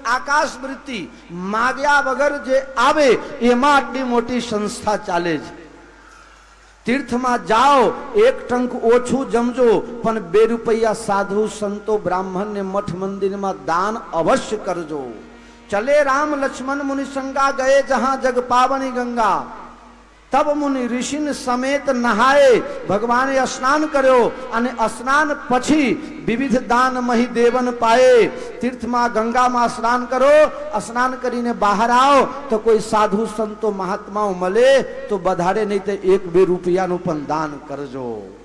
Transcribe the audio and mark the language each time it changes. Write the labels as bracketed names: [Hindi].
[Gujarati] આકાશ વૃત્તિ માગ્યા વગર જે આવે એમાં આટલી મોટી સંસ્થા ચાલે છે. તીર્થમાં જાઓ એક ટંક ઓછું જમજો પણ 2 રૂપિયા સાધુ સંતો બ્રાહ્મણને મઠ મંદિરમાં દાન અવશ્ય કરજો. [Awadhi] चले राम लक्ष्मण मुनि संगा गए जहां जग पावनी गंगा तब मुनि ऋषिन समेत नहाए. [Gujarati] भगवाने स्नान કર્યો અને સ્નાન પછી [Awadhi] વિવિધ દાન મહી દેવન પાએ. [Gujarati] તીર્થમાં ગંગામાં સ્નાન કરો, સ્નાન કરીને બહાર આવો તો કોઈ સાધુ સંતો મહાત્માઓ મળે તો વધારે નહીં તો 1-2 રૂપિયાનું પણ દાન કરજો.